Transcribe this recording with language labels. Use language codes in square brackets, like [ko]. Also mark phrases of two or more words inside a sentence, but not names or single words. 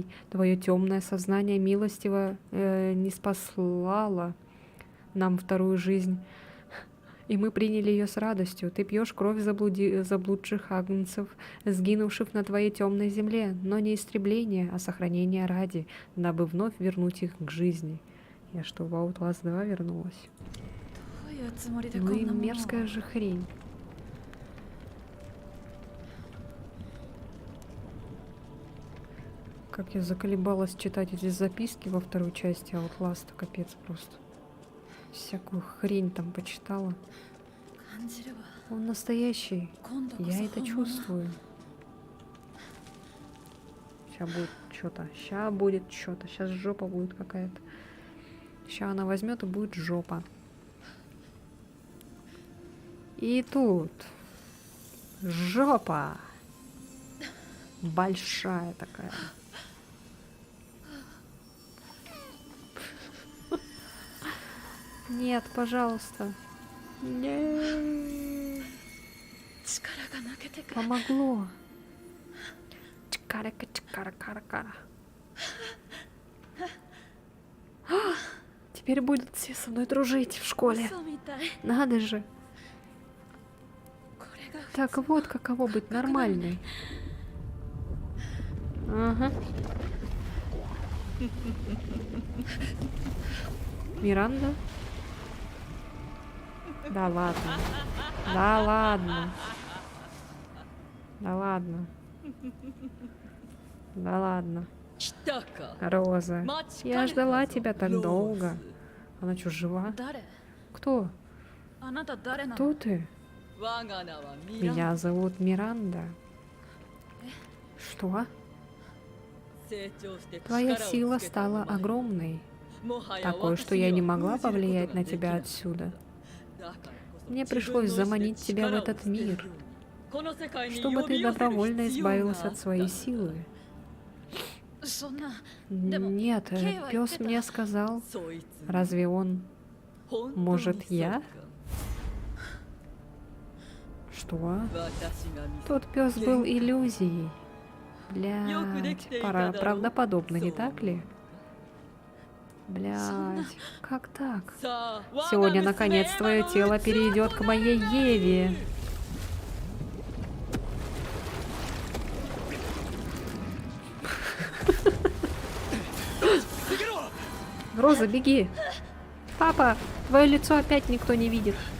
[ru] Твое темное сознание милостиво не спаслало нам вторую жизнь, и мы приняли ее с радостью. Ты пьешь кровь заблудших агнцев, сгинувших на Твоей темной земле, но не истребление, а сохранение ради, дабы вновь вернуть их к жизни. Я что, в Outlast 2 вернулась? [ja] いうつもりでこ [ru] Ну и [ja] んなものを [ru] мерзкая же хрень. Как я заколебалась читать эти записки во второй части Outlast, капец просто. Всякую хрень там почитала. [ja] 感じるわ [ru] Он настоящий. [ja] 今度こそ [ru] Я это [ja] 本物 [ru] чувствую. Сейчас будет что-то. Сейчас будет что-то. Сейчас жопа будет какая-то. Сейчас она возьмет и будет жопа. И тут жопа. Большая такая. Нет, пожалуйста. Нет. [ja] 力が抜けてく [ru] Помогло. Чкарика, чкара, кара, кара. А, теперь будут все со мной дружить в школе. [ja] 嘘みたい [ru] Надо же. [ja] これが [ru] Так вот, каково быть нормальной. Ага. Миранда? Да ладно. Да ладно. Да ладно. Да ладно. [ja] 来たか [ru] Роза, я ждала тебя так долго. Она что, жива? [ja] 誰 [ru] Кто? [ja] あなた誰な [ru] Кто [ja] の [ru] ты? [ja] 我が名はミラン [ru] Меня зовут Миранда. Что? [ja] 成長して [ru] Твоя [ja] 力を [ru] сила [ja] つけた [ru] стала [ja] お前 [ru] огромной. [ja] もはや [ru] Такой, [ja] 私 [ru] что я не [ja] には [ru] могла [ja] 封じることが [ru] повлиять на [ja] でき [ru] тебя [ja] ない [ru] отсюда. [ja] だからこそ [ru] Мне [ja] 自分 [ru] пришлось [ja] の意志で [ru] заманить тебя в [ja] 力を [ru] этот [ja] 捨てる [ru] мир, [ja] ようにこの世界に [ru] чтобы [ja] 呼び [ru] ты [ja] 寄せる [ru] добровольно [ja] 必要が [ru] избавился [ja] あっ [ru] от [ja] た [ru] своей силы. [ja] そんなでも [ru] Нет, [ja] ケイは言って [ru] пес [ja] た [ru] мне сказал, [ja] そいつ [ru] разве он... [ja] 本当に [ru] может, [ja] そう [ru] я? [ja] か [ru] Что? [ja] 私が見せ [ru] Тот пес был иллюзией. Блядь, правдоподобно, не так ли? Блядь, как так? [ja] さあ [ru] Сегодня, [ja] 我が娘 [ru] наконец, твое [ja] エマの [ru] тело [ja] 器 [ru] перейдет к моей Еве. Роза, беги! Папа, твое лицо опять никто не видит.